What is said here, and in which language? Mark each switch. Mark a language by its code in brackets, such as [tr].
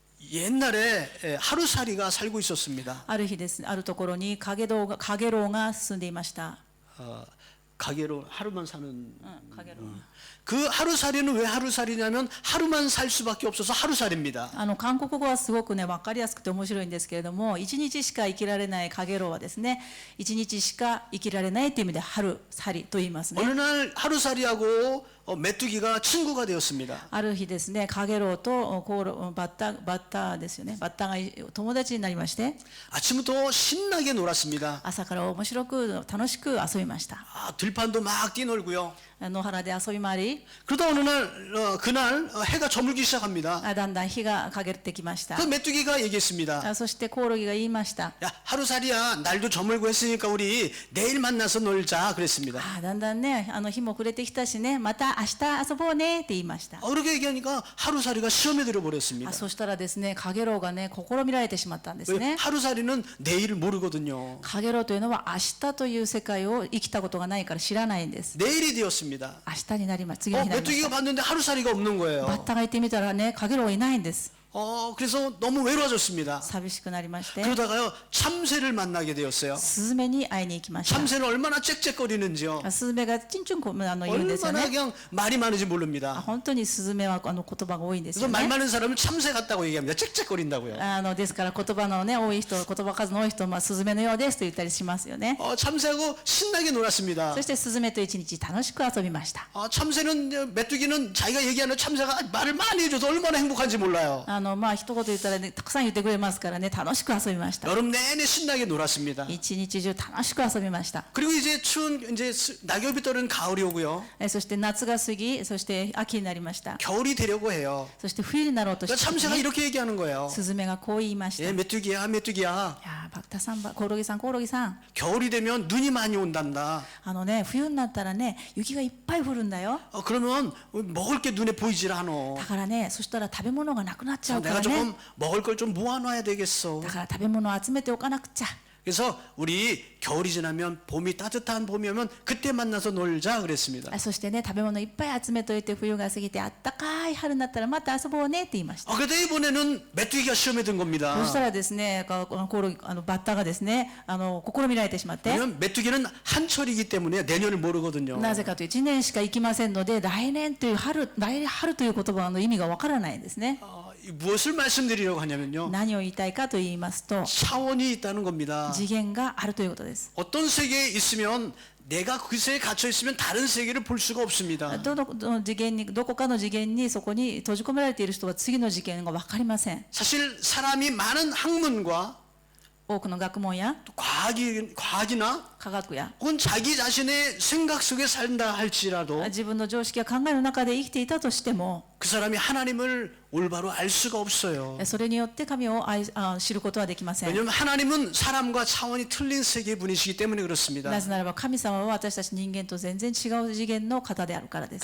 [ko] 옛날에 하루살이가 살고 있었습니다. [ja] ある日ですね、あるところにかげろうが進んでいました。 [ko] 가게로 하루만 사는 [ja] かげろう。 [ko] 그 하루살이는 왜 하루살이냐면 하루만 살 수밖에 없어서 하루살입니다. [ja] 韓国語はすごくね分かりやすくて面白いんですけれども、一日しか生きられないかげろうはですね、一日しか生きられないという意味で春살이と言いますね。 [ko] 어느 날 하루살이하고 메뚜기가 친구가 되었습니다. [ja] ある日ですね、かげろうとバッタですよね。バッタが友達になりまして、 [ko] 아침부터 신나게 놀았습니다. [ja] 朝から面白く楽しく遊びました。 [ko] 들판도 막 뛰놀고요. [ja] 野原で遊び回り、 [ko] 그러다 어느 날 그날 해가 저물기 시작합니다. [ja] だんだん日が陰ってきました。 [ko] 그 메뚜기가 얘기했습니다. [ja] そしてコオロギが言いました。 [ko] 야, 하루살이야. 날도 저물고 했으니까 우리 내일 만나서 놀자. 그랬습니다. [ja] だんだんね、日も暮れてきたしね、また明日遊ぼうねって言いました。 [ko] 그렇게 얘기하니까 하루살이가 시험에 들어버렸습니다. [ja] そしたらですね、カゲロウがね、試みられてしまったんです [ko] 왜? [ja] ね。 [ko] 하루살이는 내일을 모르거든요. [ja] カゲロウというのは明日という世界を生きたことがないから知らないんです。 [ko] 내일이 되었습니다. [ja] 明日になります。次の日になりまし [ko] 봤는데 하루살이가 없는 [ja] バッ [ko] 거예요. [ja] タが行ってみたらね、カゲロウがいないんです。 [ko] 그래서 너무 외로워졌습니다. [ja] 寂しくなりまして、 [ko] 그러다가요 참새를 만나게 되었어요. [ja] スズメに会いに行きました。 [ko] 참새는 얼마나 짹짹거리는지요. [ja] スズメがチンチュン言うんですよ [ko] 얼마나 그냥 말이 많은지 모릅니다. [ja] 本当にスズメは言葉が多いんです [ko] 그래서 [ja] よ [ko] 말 [ja] ね。 [ko] 많은 사람은 참새 같다고 얘기합니다. 짹짹거린다고요. [ja] ですから言葉のね多い人、言葉数の多い人、スズメのようですと言ったりしますよね。 [ko] 참새하고 신나게 놀았습니다. [ja] そしてスズメと一日楽しく遊びました。 [ko] 참새는 메뚜기는 자기가 얘기하는 참새가 말을 많이 해줘서 얼마나 행복한지 몰라요. [ja] 一言言ったらね、たくさん言ってくれますからね、楽しく遊びました。 [ko] 여름 내내 신나게 놀았습니다. [ja] 一日中楽しく遊びました。 [ko] 그리고 이제 추운 이제 낙엽이 떨어진 가을이 오고요. [ja] そして夏が過ぎ、そして秋になりました。 [ko] 겨울이 되려고 해요. [ja] そして冬になろうとして [ko] 그러니까 [ja] た時 [ko] 참새가 [ja] に、 [ko] 이렇게 얘기하는 거예요. [ja] スズメがこう言いました。 [ko] 예, 메뚜기야, 메뚜기야. [ja] いやバクタさん、コオロギさん、コオロギさん、 [ko] 겨울이 되면 눈이 많이 온단다. [ja] 冬になったらね、雪がいっぱい降るんだよ。 [ko] 그러면 먹을 게 눈에 보이질 않아. [ja] だからね、そしたら食べ物がなくなっちゃうか [ko] 내가 [ja] らね。 [ko] 조금 먹을 걸 좀 모아놔야 되겠어. [ja] だから食べ物を集めておかなくちゃ。 [ko] 그래서 우리 겨울이 지나면 봄이 따뜻한 봄이 오면 그때 만나서 놀자 그랬습니다. [ja] そしてね、食べ物いっぱい集めといて、冬が過ぎてあったかい春になったらまた遊ぼうねって言いました。 [ko] 그런데 이번에는 메뚜기가 시험에 든 겁니다. [ja] そしたらですね、コオロギバッタがですね、試みられてしまって、 [ko] 왜냐면 메뚜기는 한철이기 때문에 내년을 모르거든요. [ja] なぜかというと1年しか生きませんので、来年という春という言葉の意味がわからないんですね。 [ko] 무엇을 말씀드리려고 하냐면요. [ja] 何を言いたいかと言いますと、 [ko] 차원이 있다는 겁니다. [ja] 次元があるということです。 [ko] 어떤 세계에 있으면 내가 그 세계에 갇혀 있으면 다른 세계를 볼 수가 없습니다. [ja] どこかの次元にそこに閉じ込められている人は次の次元が分かりません。 [ko] 사실 사람이 많은 학문과 [ja] 多くの学問や [ko] 또 과학이나 [ja] 科学や [ko] 혹은 자기 자신의 생각 속에 산다 할지라도 [ja] 自分の常識や考えの中で生きていたとしても、 [ko] 그 사람이 하나님을 올바로 알 수가 없어요. [ja] それによって神を知ることはできません。 [ko] 왜냐하면 하나님은 사람과 차원이 틀린 세계 분이시기 때문에 그렇습니다. [ja] なぜならば神様は私たち人間と全然違う次元の方であるからです。